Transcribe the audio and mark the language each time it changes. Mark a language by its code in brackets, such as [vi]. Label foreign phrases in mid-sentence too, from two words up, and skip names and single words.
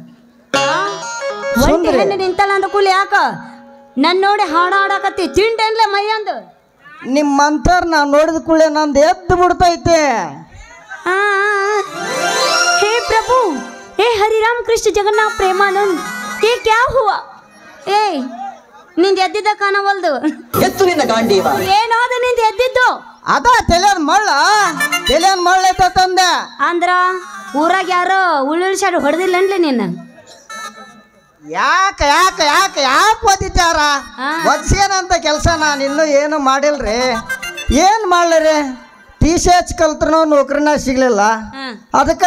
[kn] ಒಂಟಿ ಹೆಣ್ಣು ನಿಂತಲ್ಲ ಅಂದ ಕೂಲಿ ಯಾಕ ನನ್ನ ನೋಡಿ ಹಾಡಾಡಕತ್ತಿ ತಿಂಡೇನ್ಲೆ ಮೈ ಅಂದು ನಿಮ್ಮಂತರ್ ನಾ ನೋಡಿದ ಕೂಡಲೇ ನಂದು ಎದ್ದು ಬಿಡ್ತೈತೆ [hi] हे प्रभु हे हरि राम कृष्ण जगन्नाथ प्रेमानंद ये क्या हुआ ए [kn] ನಿಂದ ಎದ್ದಿದ್ದ ಕಾಣವಲ್ದು ಎತ್ತು ನಿನ್ನ ಗಾಂಡೀವ ಏನಾದ ನಿಂದ ಎದ್ದಿದ್ದು ಅದ ತಲೆಯನ್ ಮಳ್ಳ ತಂದೆ ಅಂದ್ರ ಊರಾಗ ಯಾರೋ ಉಳ್ಳಿಳ್ಸಾಡು ಹೊಡೆದಿಲ್ಲನ್ಲಿ ನಿನ್ನ ಯಾಕೆ ಯಾಕೆ ಯಾಕೆ ಯಾಕೆ ಓದಿತ್ತಾರ ಒದ್ಸೇನಂತ ಕೆಲಸ ನಾನು ಇನ್ನೂ ಏನು ಮಾಡಿಲ್ರಿ ಏನು ಮಾಡ್ಲರಿ ಟೀಚರ್ಸ್ ಕಲ್ತ್ರೂ ನೌಕರಿನ ಸಿಗ್ಲಿಲ್ಲ ಅದಕ್ಕೆ